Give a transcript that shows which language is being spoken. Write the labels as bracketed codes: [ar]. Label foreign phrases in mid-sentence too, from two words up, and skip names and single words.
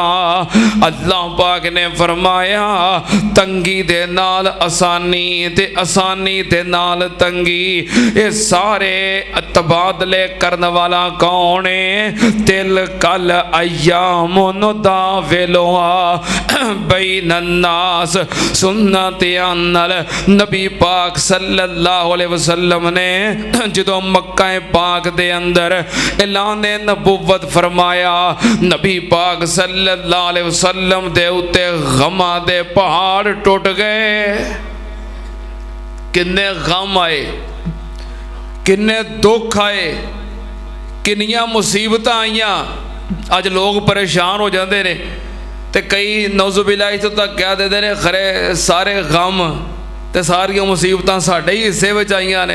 [pa] اللہ پاک نے فرمایا تنگی دے نال آسانی تے آسانی دے نال تنگی, [ur] یہ سارے تبادلے کرنے والا کون ہے? [ar] تلك الأيام نداولها بين الناس. [pa] سننا دھیان نال نبی پاک [ar] صلى الله عليه وسلم [pa] نے جو مکہ پاک دے اندر اعلان نبوت فرمایا، نبی پاک [ar] صلى الله عليه وسلم [pa] دے اتے غماں دے پہاڑ ٹٹ گئے. کنے غم آئے، کنے دکھ آئے، کنیاں مصیبت آئیاں. اج لوگ پریشان ہو جاتے نے تے کئی نعوذباللہ اتھوں تک کہہ دیتے نے کھرے سارے غم تے ساریاں مصیبتاں ساڈے ہی حصے وچ آئیاں نے.